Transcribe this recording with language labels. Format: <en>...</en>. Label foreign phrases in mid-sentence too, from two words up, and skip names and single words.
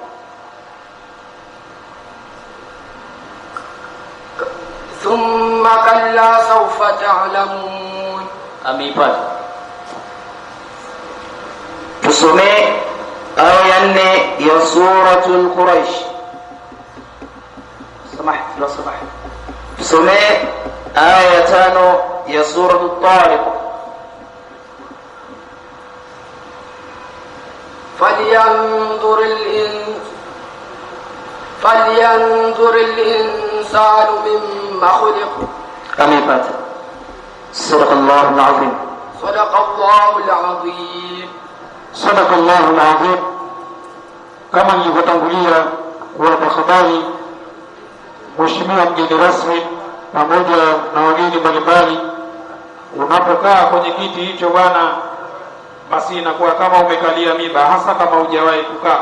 <ar>ثم كلا سوف تعلمون.</ar> <sw>Ameipata. Tusome aya 4 ya suratul Quraish. Samah. Tusome aya 5 ya suratul Tariq.</sw> <ar>فلينظر الإنسان مما خلق. Amepata. صدق الله العظيم. صدق الله العظيم. صدق الله العظيم.</ar> <sw>Kama nilivyotangulia kuwapa habari, Mheshimiwa mgeni rasmi pamoja na wageni mbalimbali, unapokaa kwenye kiti hicho bwana, basi inakuwa kama umekalia miba, hasa kama hujawahi kukaa.</sw>